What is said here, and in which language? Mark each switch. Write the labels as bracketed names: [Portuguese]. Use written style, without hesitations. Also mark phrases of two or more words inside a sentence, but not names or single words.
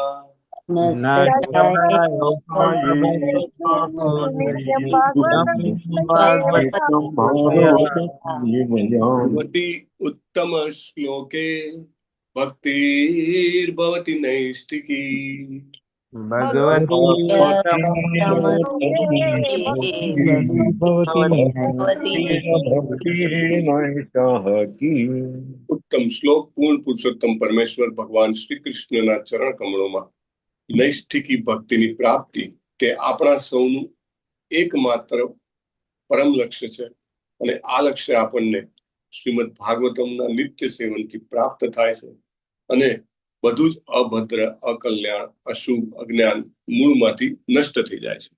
[Sanskrit] भगवती उत्तम श्लोके भक्तिर्भवति नैष्टिकी भगवती [Gujarati] ઉત્તમ શ્લોક પૂર્ણ પુરુષોત્તમ પરમેશ્વર ભગવાન શ્રી कृष्णના ચરણ કમળોમાં નૈષ્ઠિકી ભક્તિની પ્રાપ્તિ તે આપણા સૌનું એકમાત્ર પરમ લક્ષ્ય છે અને આ લક્ષ્ય આપણને શ્રીમદ ભાગવતમના નિત્ય સેવનથી પ્રાપ્ત થાય છે અને બધું જ અભદ્ર અકલ્યાણ અશુભ અજ્ઞાન મૂળમાંથી નષ્ટ થઈ જાય છે.